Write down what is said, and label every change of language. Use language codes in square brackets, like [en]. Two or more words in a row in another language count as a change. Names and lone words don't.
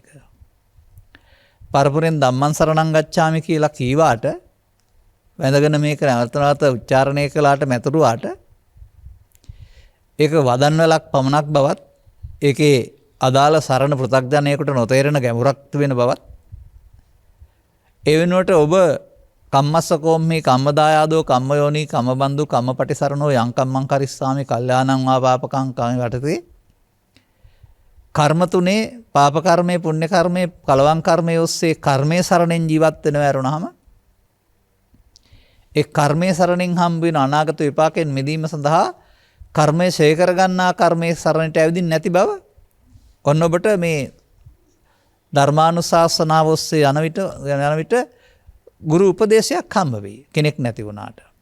[si] පරපුරෙන් [pi] ධම්මං සරණං ගච්ඡාමි [si] කියලා කීවාට වැඳගෙන මේක නැවතනවත උච්චාරණය කළාට මැතුරුවාට ඒක වදන්වලක් පමණක් බවත් ඒකේ අදාළ සරණ පෘථග්ජනයෙකුට නොතේරෙන ගැඹුරක් වෙන බවත් ඒ වෙනුවට ඔබ [pi] කම්මස්ස කෝම්හි කම්මදායාදෝ කම්මයෝනි කම්මබන්දු කම්මපටිසරණෝ යං කම්මං කරිස්සාමි කල්යාණං වා පාපකං කම [si] වටතේ කර්ම තුනේ පාප කර්මය, පුණ්‍ය කර්මය, කලවං කර්මය ඔස්සේ කර්මයේ සරණෙන් ජීවත් වෙනව ඇරුණාම ඒ කර්මයේ සරණෙන් හම්බ වෙන අනාගත විපාකයෙන් මිදීම සඳහා කර්මයේ ඡය කරගන්නා කර්මයේ සරණට ඇවිදින් නැති බව ඔන්න ඔබට මේ ධර්මානුශාසනාව ඔස්සේ යන විට ගුරු උපදේශයක් හම්බ වෙයි කෙනෙක් නැති වුණාට.